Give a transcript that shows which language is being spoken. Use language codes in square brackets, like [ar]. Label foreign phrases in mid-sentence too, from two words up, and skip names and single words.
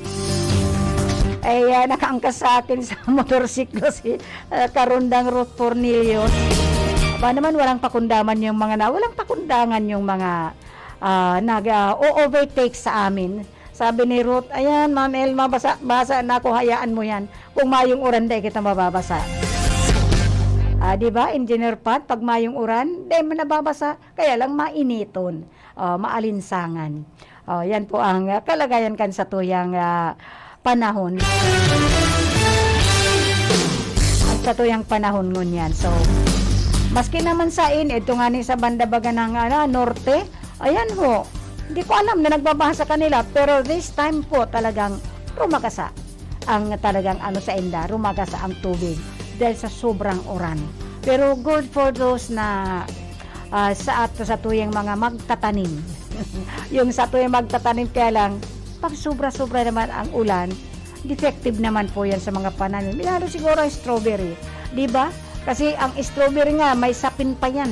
[tl] Ay nakaangkas sa akin sa motorsiklo si Karundang Ruth Cornelius. Ba naman walang pakundangan yung mga nag-overtake sa amin. Sabi ni Ruth, ayan, Ma'am Elma, basa na ako, hayaan mo yan. [bik] Kung mayong uran, di kita mababasa. Diba, Engineer Pat, pag mayong uran, di mo nababasa, kaya lang mainiton, maalinsangan. Oh, yan po ang kalagayan kan sa tuyang panahon. At sa tuyang panahon ngunyan. So, [tl] maski naman sa ito nga ni sa banda baga ng norte, ayan ho, hindi ko alam na nagbabasa sa kanila, pero [en] this time [tl] po talagang rumagasa ang talagang sa inda, rumagasa ang tubig dahil sa sobrang uran. [bik] Pero [en] good for those [bik] na sa tuyang mga magtatanim. [tl] Yung sa tuyang magtatanim, kaya lang pag sobra-sobra naman ang ulan, defective naman po yan sa mga pananim. Lalo siguro ang strawberry, di ba? Kasi ang strawberry nga may sapin pa yan.